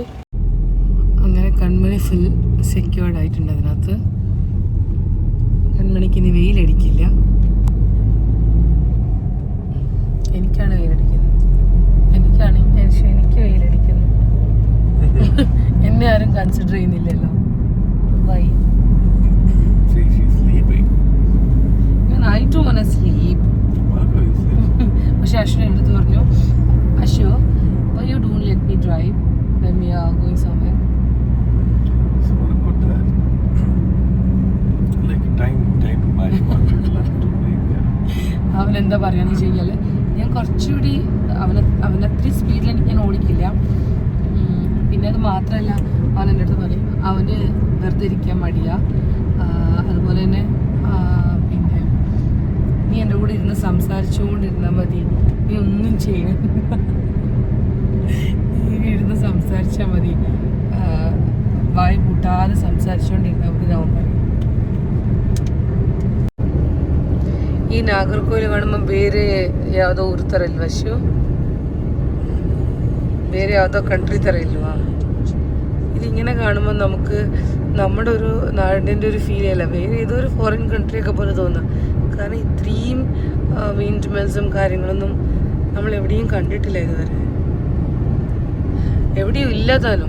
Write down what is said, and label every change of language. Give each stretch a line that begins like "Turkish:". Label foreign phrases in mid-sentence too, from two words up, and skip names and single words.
Malayalam: അങ്ങനെ കൺമണി
English: full secured
Malayalam: ആയിട്ടുണ്ട് അതിനകത്ത്. കൺമണിക്ക് ഇനി വെയിലടിക്കില്ല. എനിക്കാണ് വെയിലടിക്കുന്നത്. എനിക്ക് വെയിലടിക്കുന്നു. എന്നെ ആരും കൺസിഡർ ചെയ്യുന്നില്ലല്ലോ. വൈ?
English: She's sleeping.
Malayalam: ലാസ്റ്റ് അശ്വിൻ എൻ്റെ അടുത്ത് പറഞ്ഞു, അശ്വ
English: why you don't let me drive when we are going somewhere? So what about that? Like time management to make.
Malayalam: അവൻ എന്താ പറയാന്ന് വെച്ച് കഴിഞ്ഞാൽ ഞാൻ കുറച്ചുകൂടി അവനത്രയും സ്പീഡിൽ ഞാൻ ഓടിക്കില്ല. പിന്നെ അത് മാത്രമല്ല അവൻ എൻ്റെ അടുത്ത് പറയും അവന് വെറുതെ ഇരിക്കാൻ മടിയാ. അതുപോലെ തന്നെ പിന്നെ നീ എൻ്റെ കൂടെ ഇരുന്ന് സംസാരിച്ചുകൊണ്ടിരുന്നാൽ മതി, നീ ഒന്നും ചെയ്യണം, നീ ഇരുന്ന് സംസാരിച്ചാൽ മതി, വായി കൂട്ടാതെ സംസാരിച്ചുകൊണ്ടിരുന്നാൽ മതി അവൻ പറയും.
Kannada: ಈ ನಾಗರಕೋಯಿಲ್ കാണുമ്പോൾ ಬೇರೆ ಯಾವುದೋ ಊರು ಥರ ಇಲ್ವಾ ಅಶ್ವು? ಬೇರೆ ಯಾವುದೋ ಕಂಟ್ರಿ ಥರ ಇಲ್ವಾ?
Malayalam: ഇതിങ്ങനെ കാണുമ്പോൾ നമുക്ക് നമ്മുടെ ഒരു നാടിൻ്റെ ഒരു ഫീൽ ചെയ്യില്ല, വേറെ ഏതോ ഒരു ഫോറിൻ കൺട്രിയൊക്കെ പോലെ തോന്നുക. കാരണം ഇത്രയും
English: wind mills
Malayalam: കാര്യങ്ങളൊന്നും നമ്മൾ എവിടെയും കണ്ടിട്ടില്ല ഇതുവരെ, എവിടെയും ഇല്ലാതാനും.